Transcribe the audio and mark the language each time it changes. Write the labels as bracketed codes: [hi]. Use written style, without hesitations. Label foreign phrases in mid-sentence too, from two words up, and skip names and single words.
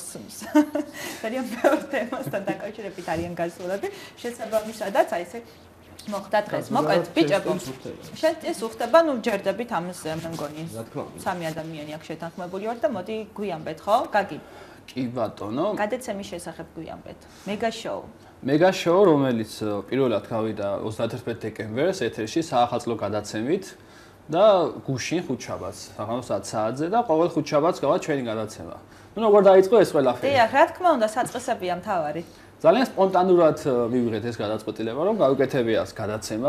[ka] ძალიან ბევრ თემასთან დაკავშირებით არიან გასულები, შესაბამისადაც აი ესე მოხდა დღეს. მოკლედ, ბიჭებო, შენ ეს უხდება, ნუ ჯერდებით ამაზე, მე მგონი. სამი ადამიანი აქ შეთანხმებული ვარ და მოდი გვიანბეთ, ხო? გაგი. კი ბატონო. გადაცემის შესახებ გვიანბეთ. Mega show. Mega show, რომელიც პირველად გავიდა 31 დეკემბერს ეთერში საახალწლო გადაცემით და გუშინ ხუთშაბათს, საღამოს 10 საათზე და ყოველ ხუთშაბათს გავა ჩვენი გადაცემა. ნუ როგორ დაიწყო ეს ყველაფერი? დიახ, რა თქმა უნდა, საწყისებია მთავარი. ძალიან სპონტანურად მივიღეთ ეს გადაწყვეტილება, რომ გავიკეთებია ეს გადაცემა.